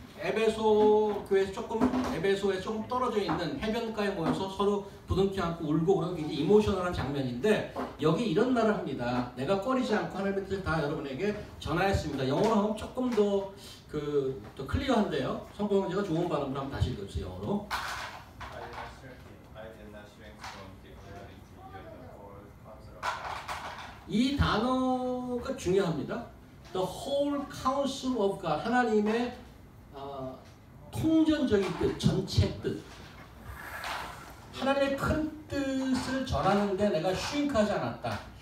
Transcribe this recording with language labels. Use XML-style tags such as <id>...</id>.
<ko>에베소에서 조금 떨어져 있는 해변가에 모여서 서로 부둥켜 안고 울고 그런 굉장히 이모셔널한 장면인데 여기 이런 말을 합니다. 내가 꺼리지 않고 하나님의 뜻을 다 여러분에게 전하였습니다. 영어로 하면 조금 더 더 클리어한데요. 성경 형제가 좋은 발음으로 한번 다시 읽어주세요. 영어로.</ko> <en>I did not shrink from declaring to you the whole counsel of God.</en> <ko>이 단어가 중요합니다.</ko> <en>The whole counsel of God.</en> <ko>하나님의 통전적인 뜻, 전체 뜻. 하나님의 큰 뜻을 전하는데 내가 슈잉크하지 않았다.</ko>